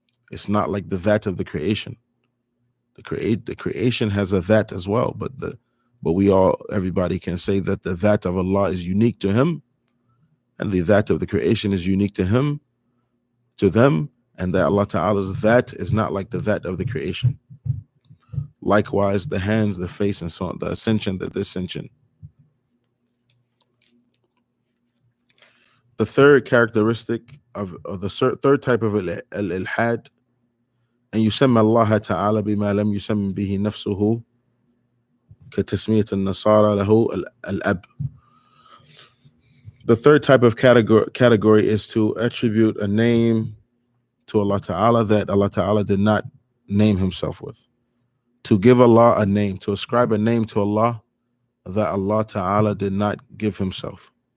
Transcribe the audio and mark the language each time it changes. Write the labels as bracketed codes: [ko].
[en] It's not like the that of the creation. The creation has a that as well, but everybody can say that the that of Allah is unique to him, and the that of the creation is unique to him, to them, and that Allah Ta'ala's that is not like the that of the creation. Likewise, the hands, the face, and so on, the ascension, the descension. The third characteristic of the third type of al-ilhad, and [ar] يسمى الله تعالى بما لم يسمى به نفسه كتسمية النصارى له الأب. [en] The third type of category is to attribute a name to Allah Ta'ala that Allah Ta'ala did not name himself with. To give Allah a name, to ascribe a name to Allah that Allah Ta'ala did not give himself.